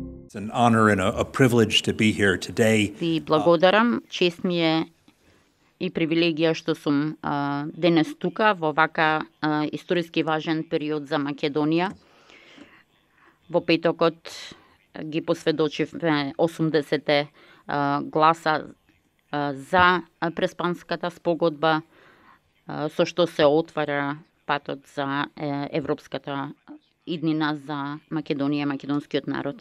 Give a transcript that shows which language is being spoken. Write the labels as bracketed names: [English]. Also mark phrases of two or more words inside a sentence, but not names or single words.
[English] It's an honor and a privilege to be here today. [Macedonian] Ви благодарам, чест ми е и привилегија што сум денес тука во вака историски важен период за Македонија. Во петокот ги посведочивме 80 гласа за Преспанската спогодба, со што се отвара патот за европската иднина за Македонија, македонскиот народ.